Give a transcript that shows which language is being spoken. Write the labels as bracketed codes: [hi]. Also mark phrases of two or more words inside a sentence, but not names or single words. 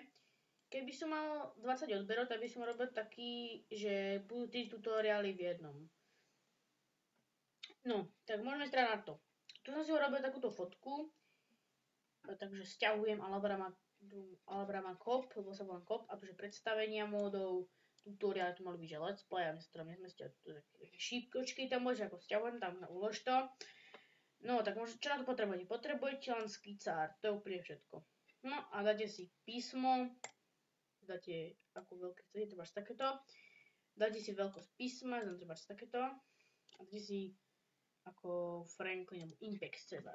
[sk] Keby som mal 20 odberov, tak by som robil taký, že budú 3 tutoriály v jednom. No, tak môžeme strať na to. Tu som si urobil takúto fotku, takže sťahujem Alabrama Cop, lebo sa volám Cop, a tu je predstavenia módov, tutoriál, tu mali byť, že [en] let's play, [sk] a my sa tam nezmestia také šípkočky, tam môže ako sťahujem, tam ulož to. No, tak možno, čo na to potrebujete? Potrebujete len skicár, to je úplne všetko. No a dáte si písmo, dáte ako veľké chcete, trebárs takéto. Dáte si veľkosť písma, trebárs takéto. A dáte si ako Franklin, Impex trebárs.